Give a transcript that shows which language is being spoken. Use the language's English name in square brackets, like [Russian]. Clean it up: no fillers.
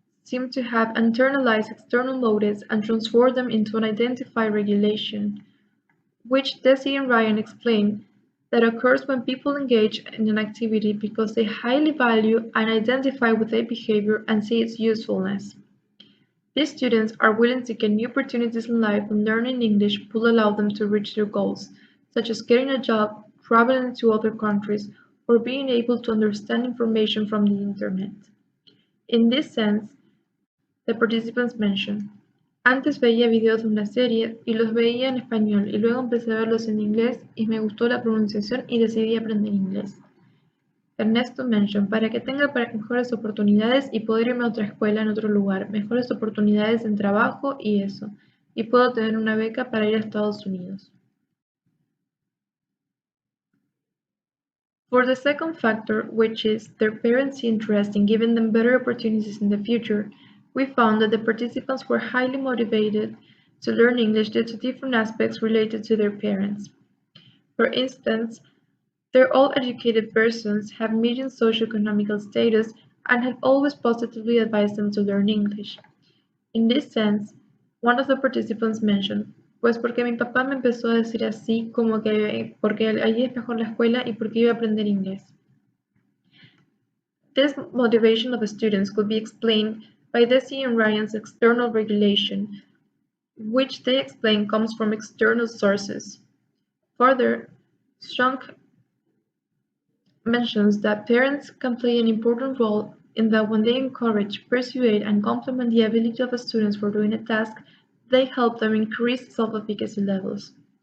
[English] seem to have internalized external motives and transformed them into an identified regulation, which Desi and Ryan explain that occurs when people engage in an activity because they highly value and identify with a behavior and see its usefulness. These students are willing to get new opportunities in life when learning English will allow them to reach their goals, such as getting a job, traveling to other countries, or being able to understand information from the internet. In this sense, the participants mention, [Spanish] antes veía videos de una serie y los veía en español y luego empecé a verlos en inglés y me gustó la pronunciación y decidí aprender inglés. Ernesto mention, para que tenga mejores oportunidades y poder irme a otra escuela en otro lugar, mejores oportunidades en trabajo y eso, y puedo tener una beca para ir a Estados Unidos. [English] For the second factor, which is their parents' interest in giving them better opportunities in the future, we found that the participants were highly motivated to learn English due to different aspects related to their parents. For instance, they're all educated persons, have median socioeconomic status, and have always positively advised them to learn English. In this sense, one of the participants mentioned, [Spanish] pues porque mi papá me empezó a decir así como que porque allí es mejor la escuela y porque iba a aprender inglés. [English] This motivation of the students could be explained by Desi and Ryan's external regulation, which they explain comes from external sources. Further, Strong mentions that parents can play an important role in that when they encourage, persuade, and complement the ability of the students for doing a task, they help them increase self-efficacy levels.